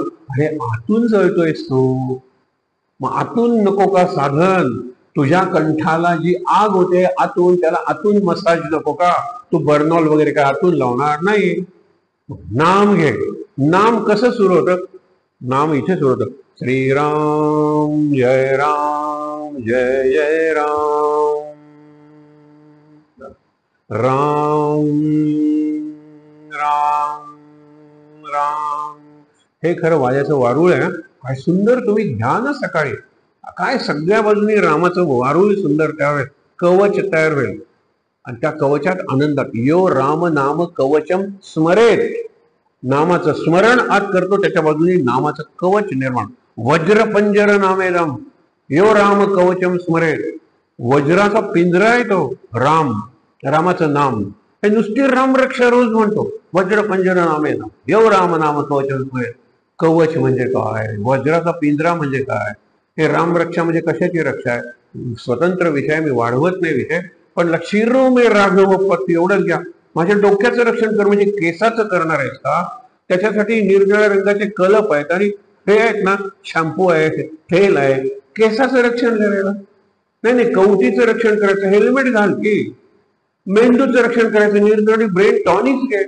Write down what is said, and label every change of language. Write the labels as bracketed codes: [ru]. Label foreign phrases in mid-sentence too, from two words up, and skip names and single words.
[mr] अरे आतून जळतोयस तू, मग आतून नको का साधन? तुझ्या कंठाला जी आग होते आतून, त्याला आतून मसाज नको का? तू बर्नॉल वगैरे काय आतून लावणार नाही. नाम घे. नाम कसं सुरू होतं? नाम इथे सुरू होतं, श्रीराम जय राम जय जय राम, राम राम राम. हे खरं वाऱ्याचं वारुळ आहे. काय सुंदर तुम्ही घ्या ना सकाळी, काय सगळ्या बाजूनी रामाचं वारुळ सुंदर त्यावेळेस कवच तयार होईल. आणि त्या कवचात आनंदात [sa] यो राम नाम कवचम स्मरेत. [mr] नामाचं स्मरण आज करतो, त्याच्या बाजूनी नामाचं कवच निर्माण. [sa] वज्रपंजर नामेदम यो राम कवचम स्मरेत. [mr] वज्राचा पिंजरा आहे तो राम, रामाचं नाम. हे नुसती रामरक्षा रोज म्हणतो, [sa] वज्रपंजर नामेदम यो राम नाम कवचम स्मरेत. [mr] कवच म्हणजे काय? वज्राचा पिंजरा म्हणजे काय? हे रामरक्षा म्हणजे कशाची रक्षा आहे? स्वतंत्र विषय, मी वाढवत नाही विषय, पण [sa] शिरो मे राघव पती [mr] एवढंच घ्या. माझ्या डोक्याचं रक्षण कर, म्हणजे केसाचं करणार आहेस का? त्याच्यासाठी निरनिळ्या रंगाचे कलप आहेत, आणि हे आहेत ना, शॅम्पू आहे, तेल आहे. केसाचं रक्षण करायला नाही, कवटीचं रक्षण करायचं, हेल्मेट घाल की. मेंदूचं रक्षण करायचं, निरनिळी [en] brain tonic [mr] घे.